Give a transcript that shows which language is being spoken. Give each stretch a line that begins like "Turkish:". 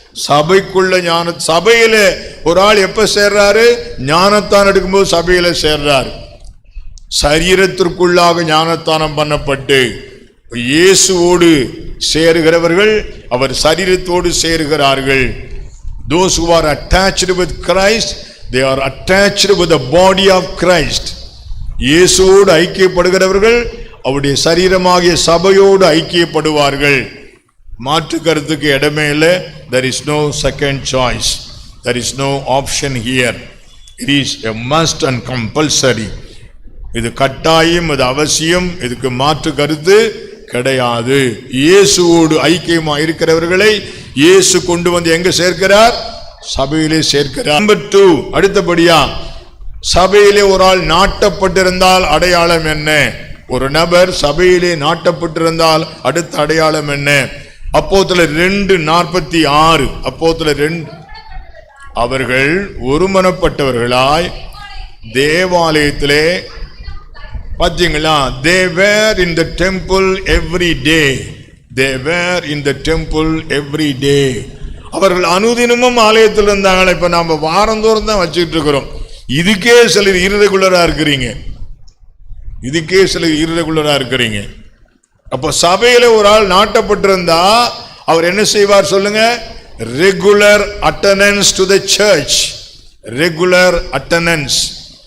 Tamil: சபைக்குள்ள சபையில ஒரு ஆள் எப்ப சேர்றாரு? ஞானஸ்தானம் எடுக்கும்போது சபையில சேர்றாரு. சரீரத்திற்குள்ளாக ஞானஸ்தானம் பண்ணப்பட்டு இயேசுவோடு சேருகிறவர்கள் அவர் சரீரத்தோடு சேருகிறார்கள்.
English: Those who are attached with Christ, they are attached with the body of Christ.
Tamil: இயேசுவோடு ஐக்கியப்படுகிறவர்கள் அவருடைய சரீரமாகிய சபையோடு ஐக்கியப்படுவார்கள். மாற்று கருத்துக்கு இடமே இல்லை.
English: There is no second choice. There is no option here. It is a must and compulsory.
Tamil: இது கட்டாயம், இது அவசியம். இதுக்கு மாற்று கருத்து கிடையாது. இயேசுவோடு ஐக்கியமா இருக்கிறவர்களை இயேசு கொண்டு வந்து எங்க சேர்க்கிறார்? சபையிலே சேர்க்கிறார். நம்பர் 2, அடுத்தபடியா சபையிலே ஒரு ஆள் நாட்டப்பட்டிருந்தால் அடையாளம் என்ன? ஒரு நபர் சபையிலே நாட்டப்பட்டிருந்தால் அடுத்த அடையாளம் என்ன? அப்போஸ்தலர் 2:46. அப்போஸ்தலர் 2. அவர்கள் ஒருமனப்பட்டவர்களாய் தேவாலயத்திலே, பாத்தீங்களா?
English: they were in the temple every day. they were in the temple every day.
Tamil: அவர்கள் அனுதினமும் ஆலயத்தில் இருந்தாங்க. இப்ப நாம வாரந்தோறும் தான் வச்சுக்கிட்டு இருக்கிறோம். இதுக்கே சிலர் irregular-ஆ இருக்கிறீங்க. இதுக்கே சிலர் irregular-ஆ இருக்கிறீங்க. அப்ப சபையில ஒரு ஆள் நாட்டப்பட்டிருந்தா அவர் என்ன செய்வார் சொல்லுங்க?
English: Regular attendance to the church. Regular attendance.